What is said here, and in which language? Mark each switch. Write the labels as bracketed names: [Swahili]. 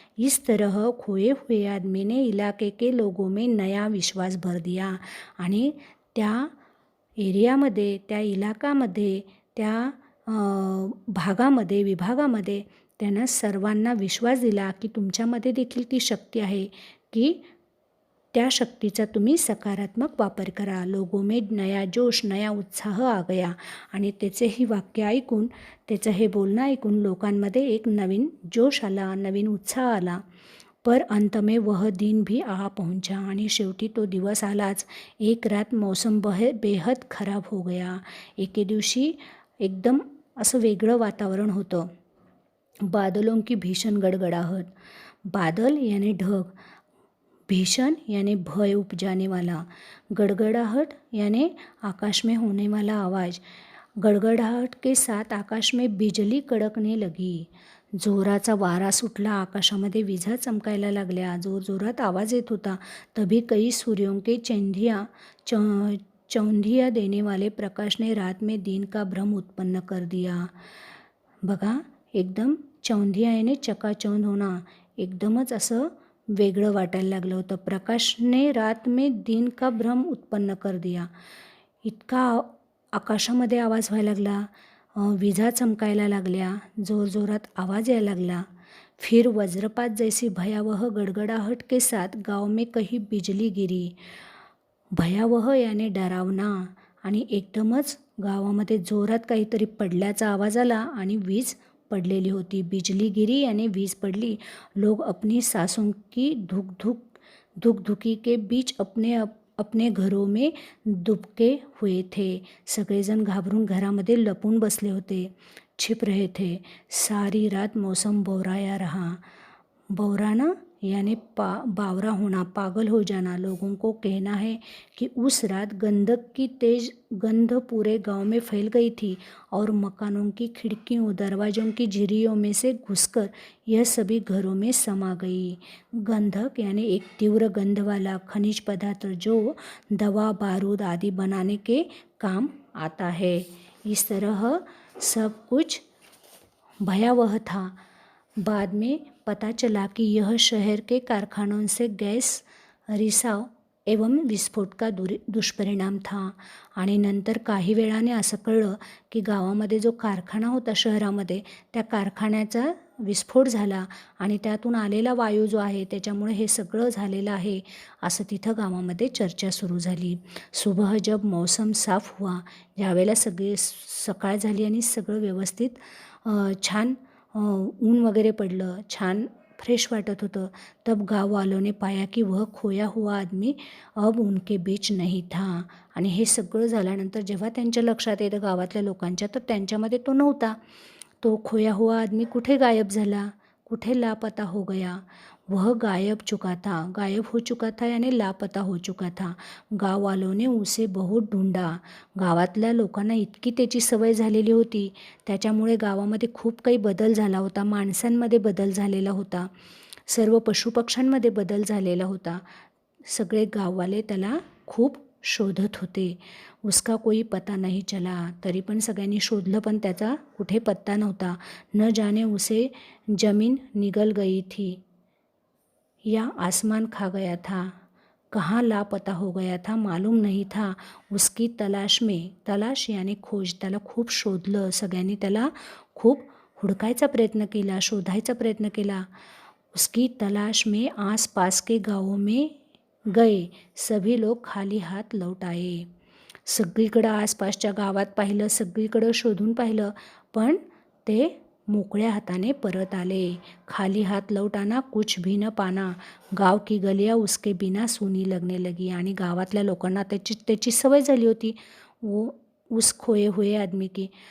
[Hindi] इस तरह खोए हुए आदमी ने इलाके के लोगों में नया विश्वास भर दिया। [Marathi] आणि त्या एरियामध्ये, त्या इलाकामध्ये, त्या भागामध्ये, विभागामध्ये त्यानं सर्वांना विश्वास दिला की तुमच्यामध्ये देखील ती शक्ती आहे की त्या शक्तीचा तुम्ही सकारात्मक वापर करा। [Hindi] लोगों में नया जोश, नया उत्साह आ गया। [Marathi] आणि त्याचे ही वाक्य ऐकून, त्याचं हे बोलणं ऐकून लोकांमध्ये एक नवीन जोश आला, नवीन उत्साह आला। [Hindi] पर अंत में वह दिन भी आ पहुंचा, [Marathi] आणि शेवटी तो दिवस आलाच। [Hindi] एक रात मौसम बेहद खराब हो गया। [Marathi] एके दिवशी एकदम असं वेगळं वातावरण होतं। [Hindi] बादलों की भीषण गड़गड़ाहट, बादल यानी ढग, भीषण यानी भय उपजाने वाला, गड़गड़ाहट यानी आकाश में होने वाला आवाज़। गड़गड़ाहट के साथ आकाश में बिजली कड़कने लगी। [Marathi] जोराचा वारा सुटला, आकाशामध्ये विजा चमकायला लागल्या, जोरजोरात आवाज़ येत होता। [Hindi] तभी कई सूर्यों के चौंधिया देने वाले प्रकाश ने रात में दिन का भ्रम उत्पन्न कर दिया। [Marathi] बघा, एकदम चौंधिया याने चकाचौंध होणं, एकदमच असं वेगळं वाटायला लागलं होतं। [Hindi] प्रकाश ने रात में दिन का भ्रम उत्पन्न कर दिया, [Marathi] इतका आकाशामध्ये आवाज व्हायला लागला, विजा चमकायला लागल्या, जोरजोरात आवाज़ यायला लागला। [Hindi] फिर वज्रपात जैसी भयावह गड़गड़ाहट के साथ गाँव में कहीं बिजली गिरी। भयावह यानी डरावना, [Marathi] आणि एकदमच गावामध्ये जोरात काहीतरी पडल्याचा आवाज आला आणि वीज पडलेली होती। [Hindi] बिजली गिरी यानी [Marathi] वीज पडली। [Hindi] लोग अपनी सांसों की धुकधुकी के बीच अपने घरों में दुबके हुए थे। [Marathi] सगळेजण घाबरून घरामध्ये लपून बसले होते, [Hindi] छिप रहे थे। सारी रात मौसम बौराया रहा। बौराना यानी बावरा होना, पागल हो जाना। लोगों को कहना है कि उस रात गंधक की तेज गंध पूरे गांव में फैल गई थी और मकानों की खिड़कियों, दरवाज़ों की झिरियों में से घुसकर यह सभी घरों में समा गई। गंधक यानी एक तीव्र गंध वाला खनिज पदार्थ जो दवा, बारूद आदि बनाने के काम आता है। इस तरह सब कुछ भयावह था। बाद में पता चला कि यह शहर के कारखानों से गैस रिसाव एवं विस्फोट का दुष्परिणाम था। [Marathi] आणि नंतर काही वेळाने असं कळलं की गावामध्ये जो कारखाना होता शहरामध्ये, त्या कारखान्याचा विस्फोट झाला आणि त्यातून आलेला वायू जो आहे त्याच्यामुळे हे सगळं झालेलं आहे असं तिथं गावामध्ये चर्चा सुरू झाली. [Hindi] सुबह जब मौसम साफ हुआ, [Marathi] ज्यावेळेला सगळी सकाळ झाली आणि सगळं व्यवस्थित छान ऊन वगैरे पडलं, छान फ्रेश वाटत होतं, [Hindi] तब गाँव वालों ने पाया कि वह खोया हुआ आदमी अब उनके बीच नहीं था. [Marathi] आणि हे सगळं झाल्यानंतर जेव्हा त्यांच्या लक्षात येतं गावातल्या लोकांच्या, तर त्यांच्यामध्ये तो नव्हता. तो खोया हुआ आदमी कुठे गायब झाला, कुठे [Hindi] लापता हो गया. वह गायब चुका था, गायब हो चुका था यानी लापता हो चुका था. गाव वालों ने उसे बहुत ढूंढा. [Marathi] गावातल्या लोकांना इतकी त्याची सवय झालेली होती, त्याच्यामुळे गावामध्ये खूप काही बदल झाला होता. माणसांमध्ये बदल झालेला होता, सर्व पशुपक्ष्यांमध्ये बदल झालेला होता. सगळे गाववाले त्याला खूप शोधत होते. [Hindi] उसका कोई पता नहीं चला. [Marathi] तरी पण सगळ्यांनी शोधलं पण त्याचा कुठे पत्ता नव्हता. [Hindi] न जाने उसे जमीन निगल गई थी या आसमान खा गया था, कहाँ लापता हो गया था मालूम नहीं था. उसकी तलाश में, तलाश यानी खोज, [Marathi] त्याला खूप शोधलं सगळ्यांनी, त्याला खूप हुडकायचा प्रयत्न केला, शोधायचा प्रयत्न केला. [Hindi] उसकी तलाश में आसपास के गाँवों में गए, सभी लोग खाली हात लौट आए. [Marathi] सगळीकडं आसपासच्या गावात पाहिलं, सगळीकडं शोधून पाहिलं, पण ते मोकळ्या हाताने परत आले. [Hindi] खाली हात लौट आना, कुछ भी न पाना. गाव की गलिया उसके बिना सुनी लगने लगी. [Marathi] आणि गावातल्या लोकांना त्याची सवय झाली होती [Hindi] वो उस खोये हुए आदमी की.